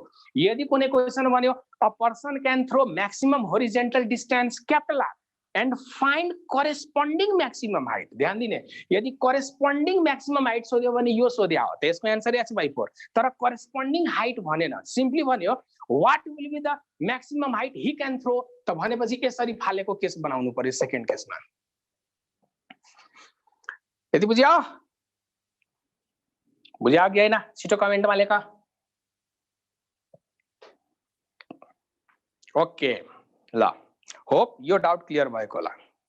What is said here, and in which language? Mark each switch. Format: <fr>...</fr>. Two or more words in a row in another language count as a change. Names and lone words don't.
<ne>यदि कुनै क्वेशन भन्यो</ne> <en>a person can throw maximum horizontal distance capital R and find corresponding maximum height.</en> <ne>ध्यान दिने, यदि</ne> <en>corresponding maximum height</en> <ne>सोध्यो भने यो सोध्या हो, त्यसको आन्सर h/4।</ne> <en>तर corresponding height</en> <ne>भनेन, सिम्पली भन्यो</ne> <en>what will be the maximum height he can throw,</en> <ne>त भनेपछि यसरी फालेको केस बनाउनु पर्यो सेकेन्ड केसमा। यति बुझ्यो? बुझ्यो कि हैन? छिटो कमेन्टमा लेख। ओके ल, होप यो</ne> <en>doubt clear</en> <ne>भएको होला।</ne>